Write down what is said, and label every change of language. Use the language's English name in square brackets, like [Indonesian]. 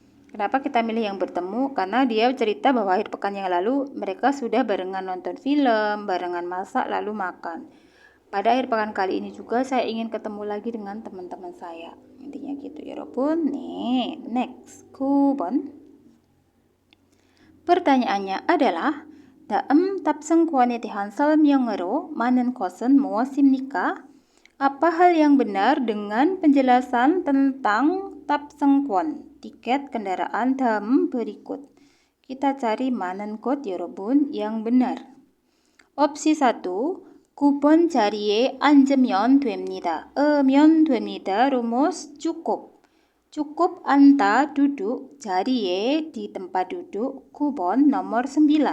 [Indonesian] Kenapa kita milih yang bertemu? Karena dia cerita bahwa akhir pekan yang lalu mereka sudah barengan nonton film, barengan masak, lalu makan. Pada akhir pekan kali ini juga saya ingin ketemu lagi dengan teman-teman saya. Intinya gitu ya 여러분. [Korean] 네, next. 9번. [Indonesian] Pertanyaannya adalah [Korean] 다음 탑승권에 대한 설명으로 많은 것은 무엇입니까? [Indonesian] Apa hal yang benar dengan penjelasan tentang 탑승권, tiket kendaraan dalam berikut. Kita cari [Korean] 많은 것 [Indonesian] 여러분 yang benar. [Korean] Opsi 1, 9번 자리에 앉으면 됩니다. 면 됩니다. [Indonesian] rumus cukup. Cukup anda duduk 자리에 di tempat duduk 9번 nomor 9.